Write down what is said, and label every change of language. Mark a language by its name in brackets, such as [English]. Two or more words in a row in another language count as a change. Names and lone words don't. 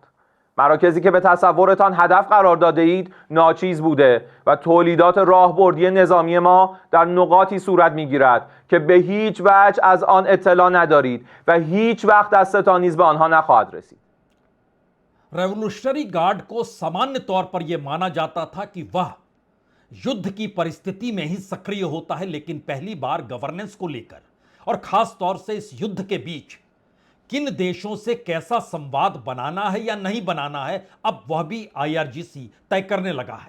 [Persian] مراکزی که به تصورتان هدف قرار داده اید ناچیز بوده و تولیدات راهبردی نظامی ما در نقاطی صورت میگیرد که به هیچ وجه از آن اطلاع ندارید و هیچ وقت دستتان نیز به آنها نخواهد رسید. [Hindi] रेवोल्यूशनरी गार्ड को सामान्य तौर पर यह माना जाता था कि वह युद्ध की परिस्थिति में ही सक्रिय होता है, लेकिन पहली बार गवर्नेंस को लेकर और खास तौर से इस युद्ध के बीच किन देशों से कैसा संवाद बनाना है या नहीं बनाना है, अब वह भी आईआरजीसी तय करने लगा है।